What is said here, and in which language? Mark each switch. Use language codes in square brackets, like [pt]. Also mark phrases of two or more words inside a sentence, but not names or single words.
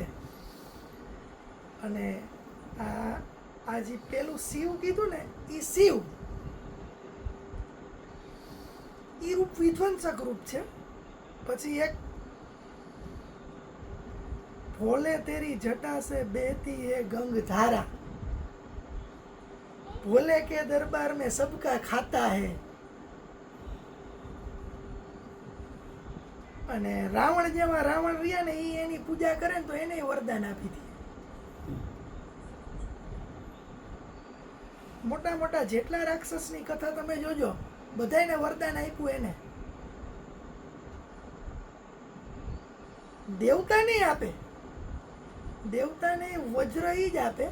[gu] અને આ જે પેલું શિવ કીધું ને, એ શિવ, એ રૂપ વિધ્વંસક રૂપ છે. પછી એક [hi] भोले तेरी जटा से बेहती है गंग धारा, भोले के दरबार में सबका खाता है, [gu] અને રાવણ જેવા રાવણ રહ્યા ને એ એની પૂજા કરે ને તો એને વરદાન આપી દે. મોટા મોટા જેટલા રાક્ષસની કથા તમે જોજો, બધાયને વરદાન આપ્યું એને. દેવતા નહીં આપે, દેવતાને વજ્ર ઈ જ આપે.